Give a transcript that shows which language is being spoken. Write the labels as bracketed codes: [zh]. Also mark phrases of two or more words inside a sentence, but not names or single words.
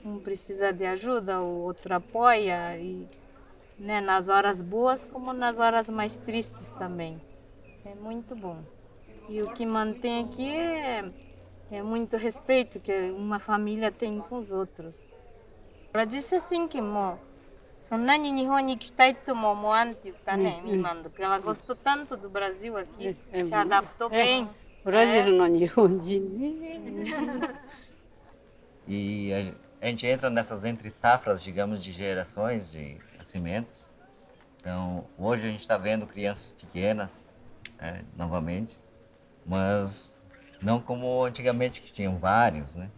[pt] um precisa de ajuda, o outro apoia, e, né, nas horas boas como nas horas mais tristes também. É muito bom. E o que mantém aqui é muito respeito que uma família tem com os outros. Ela disse assim que [ja] もうそんなに日本に行きたいとも思わんって言ったね、今 [pt] porque ela gostou tanto do Brasil aqui, se adaptou bem. [ja] ブラジルの日本人. [pt] E a gente entra nessas entre safras, digamos, de gerações de nascimentos. Então, hoje a gente está vendo crianças pequenas, novamente, mas não como antigamente, que tinham vários, né?